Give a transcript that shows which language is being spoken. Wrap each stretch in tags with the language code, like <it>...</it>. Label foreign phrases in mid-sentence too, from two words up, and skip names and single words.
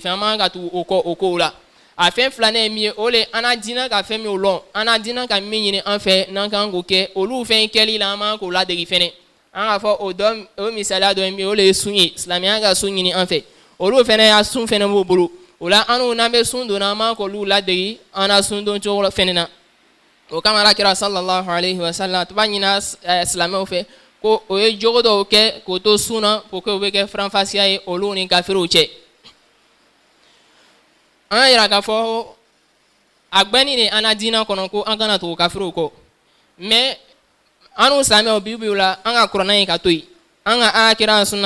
<bm>fɛ an man ka tugu o kɔ o kow la a fɛn filanan ye min ye o le an na diinɛ ka fɛn min lɔn an na diinɛ ka min ɲini an fɛ n'an kan k'o kɛ olu fɛn kɛli la an man k'o ladegi fɛnɛ an ka fɔ o misaliya dɔ ye min ye o le ye sun ye silamɛya ka sun ɲini an fɛ olu fɛnɛ y'a sun fɛnɛ b'u bolo o la an n'an bɛ sun donna an man k'olu ladegi an na sun don cogo fɛnɛ na o kama Alakira</bm> <ar>صلى الله عليه وسلم</ar> <bm>a tun b'a ɲini silamɛw fɛ ko o ye jogo dɔw kɛ k'o to sun na</bm> <fr>pour que</fr> <bm>o bɛ kɛ faranfasiya ye olu ni kafiriw cɛ an y'a yira k'a fɔ a gbɛnni de an na diinɛ kɔnɔ ko an kana tugu kafiriw kɔ mais an n'u silamɛw bi la an ka kuranɛ ye ka to yen an ka Alakira sunna</bm>